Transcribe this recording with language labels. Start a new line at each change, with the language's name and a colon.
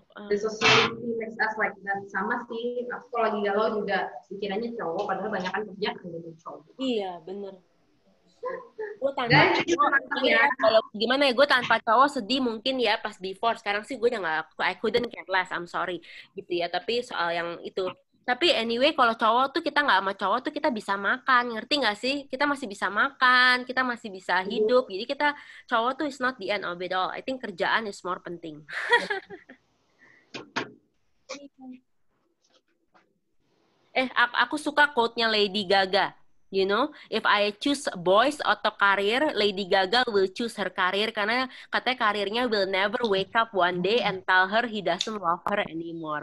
English: The society makes us like that.
Indonesian: Sama sih, aku kalau lagi galau juga pikirannya cowok, padahal banyak kan kerja gitu cowok. Iya, bener. Gue tanpa cowok, kalau gimana ya, gue tanpa cowok sedih mungkin ya pas divorce. Sekarang sih gue udah gak,
English: I couldn't care less, I'm sorry.
Indonesian: Gitu ya, tapi soal yang itu. Tapi anyway, kalau cowok tuh kita nggak sama cowok tuh kita bisa makan, ngerti nggak sih? Kita masih bisa makan, kita masih bisa hidup. Jadi kita cowok tuh
English: is not the end of it all. I think
Indonesian: kerjaan
English: is more penting.
Indonesian: Aku suka quote-nya Lady Gaga.
English: You know, if I choose boys atau karir, Lady Gaga will choose her karir
Indonesian: karena katanya karirnya
English: will never wake up one day and tell her he doesn't love her anymore.